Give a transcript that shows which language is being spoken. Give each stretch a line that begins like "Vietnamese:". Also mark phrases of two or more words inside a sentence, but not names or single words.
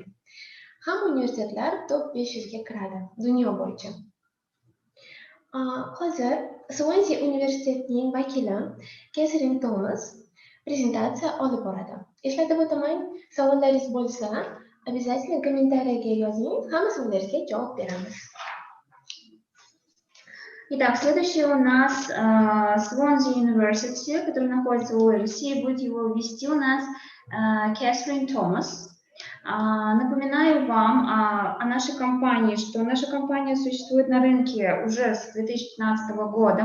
Uzbek: Hamma universitetlar top 500 ga kiradi dunyo bo'yicha. Hozir Swansea universitetining vakili Experince prezentatsiya olib boradi. Eslatib o'taman, savollaringiz bo'lsa,
Russian: обязательно комментарийga
Uzbek: yozing, hamma savollaringizga javob beramiz.
Russian: Итак, следующий у нас Swansea University, который находится в Уэльсе, и будет его вести у нас Experince. Напоминаю вам о нашей компании, что наша компания существует на рынке уже с 2015 года.